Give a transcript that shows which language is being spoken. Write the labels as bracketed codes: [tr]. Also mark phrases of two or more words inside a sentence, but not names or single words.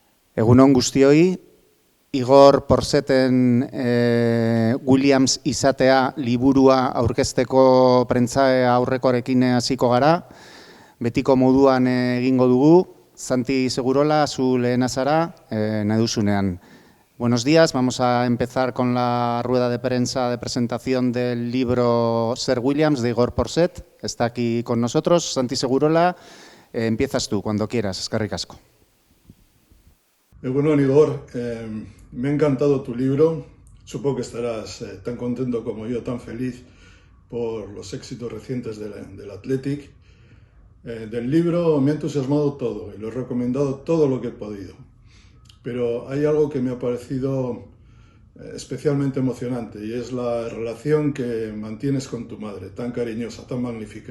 [eu] Egunon guztioi, Igor Porseten Williams izatea liburua aurkezteko prentsa aurrekoarekin hasiko gara. Betiko moduan egingo dugu. Santi Segurola, zu lehena zara, nahi duzunean. [es] Buenos días, vamos a empezar con la rueda de prensa de presentación del libro Sir Williams de Igor Porset. Está aquí con nosotros. Santi Segurola, empiezas tú cuando quieras, [eu] eskerrik asko. [es] Bueno, Igor, me ha encantado tu libro. Supongo que estarás tan contento como yo, tan feliz por los éxitos recientes del Athletic. Del libro me ha entusiasmado todo y lo he recomendado todo lo que he podido. Pero hay algo que me ha parecido especialmente emocionante y es la relación que mantienes con tu madre, tan cariñosa, tan magnífica.